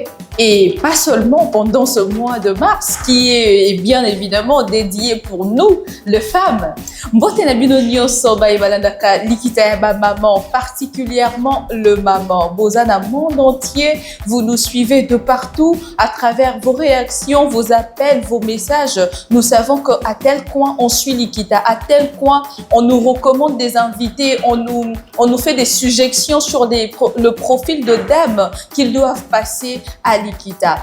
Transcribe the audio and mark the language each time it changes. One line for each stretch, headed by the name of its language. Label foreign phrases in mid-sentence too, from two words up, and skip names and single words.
French: et pas seulement pendant ce mois de mars qui est bien évidemment dédié pour nous, les femmes.
Lingala: Mbote na bino nyonso balandaka likita ya ba maman,
French: particulièrement le maman. Bozana monde entier, vous nous suivez de partout à travers vos réactions, vos appels, vos messages. Nous savons qu'à tel coin on suit Likita, à tel coin on nous recommande des invités, on nous fait des suggestions sur le profil de dames qu'ils doivent passer à Likita.